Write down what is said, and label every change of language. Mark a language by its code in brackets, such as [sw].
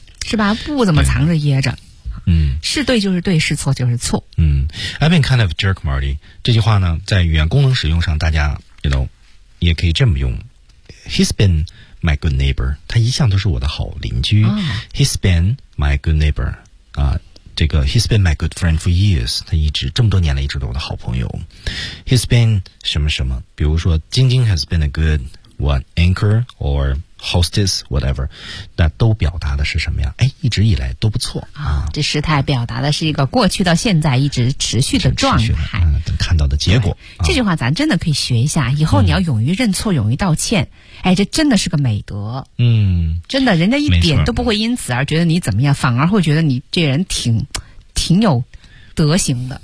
[zh] 是吧？不怎么藏着掖着。嗯。是对就是对，是错就是错。嗯。 [en] I've been kind of jerk, Marty. [zh] 这句话呢，在语言功能使用上，大家 [en] you know [zh] 也可以这么用。 [en] He's been my good neighbor. [zh] 他一向都是我的好邻居。 [en] Oh. He's been my good neighbor. [zh] 啊，这个 [en] He's been my good friend for years. [zh] 他一直这么多年来一直都是我的好朋友。 [en] He's been [zh] 什么什么，比如说 [en] 晶晶 has been a good what anchor or hostess whatever. [zh] 那都表达的是什么呀？哎，一直以来都不错啊。这时态表达的是一个过去到现在一直持续的状态，等看到的结果。这句话咱真的可以学一下，以后你要勇于认错，勇于道歉。哎，这真的是个美德。嗯，真的，人家一点都不会因此而觉得你怎么样，反而会觉得你这人挺有德行的。